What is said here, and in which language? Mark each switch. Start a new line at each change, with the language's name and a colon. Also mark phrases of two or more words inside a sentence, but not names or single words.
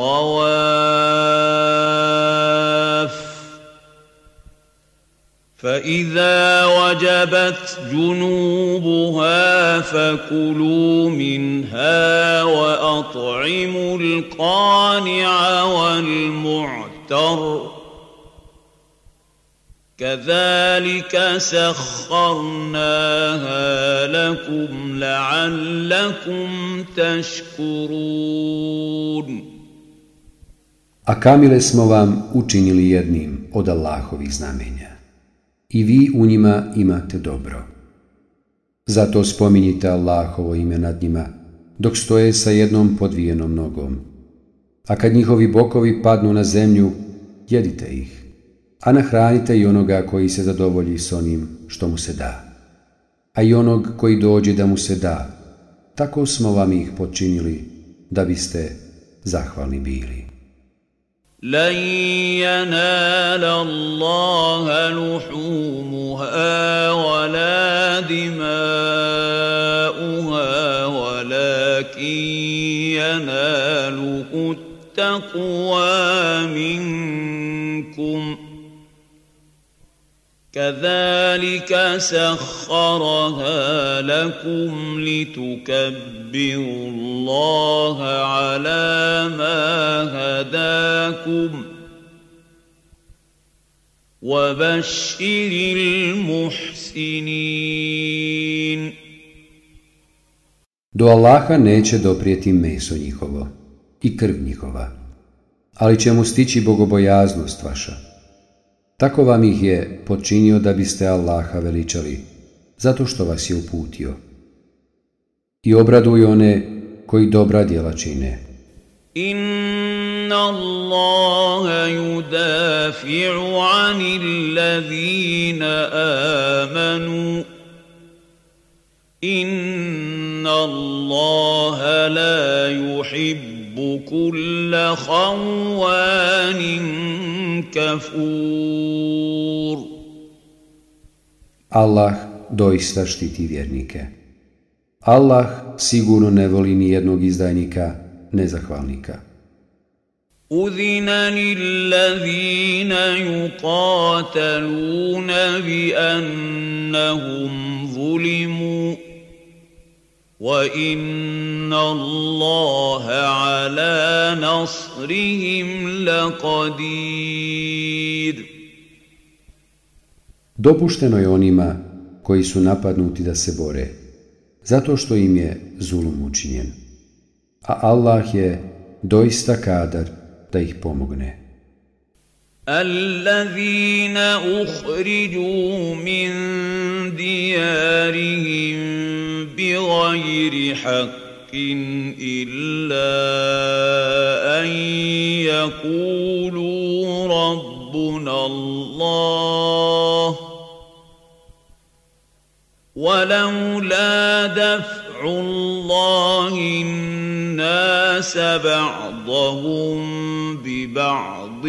Arabic: صَوَافَّ فَإِذَا وَجَبَتْ جُنُوبُهَا فَكُلُوا مِنْهَا وَأَطْعِمُوا الْقَانِعَ وَالْمُعْتَرَّ كَذَلِكَ سَخَّرْنَاهَا لَكُمْ لَعَلَّكُمْ تَشْكُرُونَ.
Bosnian: A kamile smo vam učinili jednim od Allahovih znamenja, i vi u njima imate dobro. Zato spominjite Allahovo ime nad njima, dok stoje sa jednom podvijenom nogom. A kad njihovi bokovi padnu na zemlju, jedite ih, a nahranite i onoga koji se zadovolji s onim što mu se da, a i onog koji dođe da mu se da. Tako smo vam ih počinili, da biste zahvalni bili.
Arabic: لَنْ يَنَالَ اللَّهَ لُحُومُهَا وَلَا دِمَاؤُهَا وَلَكِنْ يَنَالُهُ التَّقْوَى مِنْكُمْ كَذَلِكَ سَخَّرَهَا لَكُمْ لِتُكَبِّرُوا اللَّهَ عَلَى مَا هَدَاكُمْ وَبَشِّرِ الْمُحْسِنِينَ.
Bosnian: Do Allaha neće doprijeti meso njihovo i krv njihova, ali će mu stići bogobojaznost vaša. Tako vam ih je počinio da biste Allaha veličali, zato što vas je uputio. I obraduj one koji dobra djela čine.
Arabic: إن الله يدافع عن الذين آمنوا. إن الله لا يحب كل خوان كفور.
Bosnian: Allah doista štiti vjernike. Allah sigurno ne voli ni jednog izdajnika, nezahvalnika.
Arabic: أذن للذين يقاتلون بأنهم ظلموا وإن الله على نصرهم لقدير.
Bosnian: Dopušteno je onima koji su napadnuti da se bore, zato što im je zulum učinjen. A Allah je doista kadar da ih pomogne.
Arabic: الذين أخرجوا من ديارهم بغير حق إلا أن يقولوا ربنا الله ولولا دفع الله الناس بعضهم ببعض